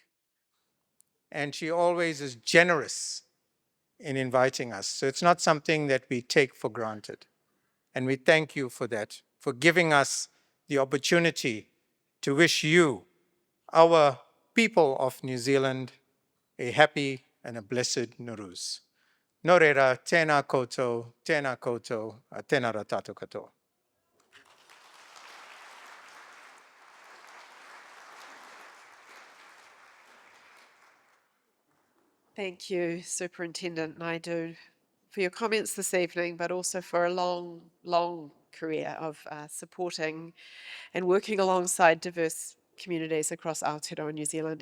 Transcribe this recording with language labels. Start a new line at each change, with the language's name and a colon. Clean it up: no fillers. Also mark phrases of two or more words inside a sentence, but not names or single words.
English: And she always is generous in inviting us. So it's not something that we take for granted. And we thank you for that, for giving us the opportunity to wish you, our people of New Zealand, a happy and a blessed Nowruz.
Māori: Nō reira, tēnā koutou, a tēnā rā tātou katoa.
English: Thank you, Superintendent Naidu, for your comments this evening, but also for a long, long career of supporting and working alongside diverse communities across Aotearoa New Zealand.